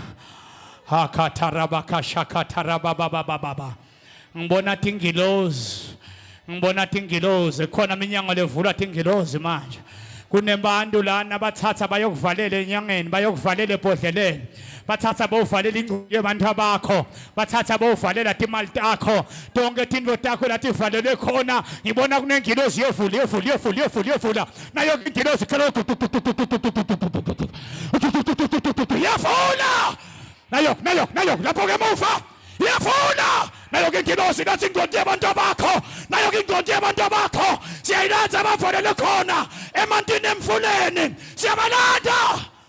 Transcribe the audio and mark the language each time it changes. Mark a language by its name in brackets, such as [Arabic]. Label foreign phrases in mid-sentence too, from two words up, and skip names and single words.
[Swati] Hakatarabaka shakataraba baba baba. Ngibona tingilozi, ngibona tingilozi, khona iminyango levulwa tingilozi manje. Kunebantu lana bathatha bayokuvalela enyangeni, bayokuvalela ebhodleleni, bathatha bayovalela ingcubo yabantu bakho, bathatha bayovalela imali takho, tonke tinto takho lathi valele khona. Ngibona kunengilozi yevula nayo ingilozi yavula nayo lapho ke muva yavula nayo ingilozi nathi ingqondo yabantu bakho, nayo ingqondo yabantu bakho siyayilanza abavalele khona emantini emfuleni, siyabalanda.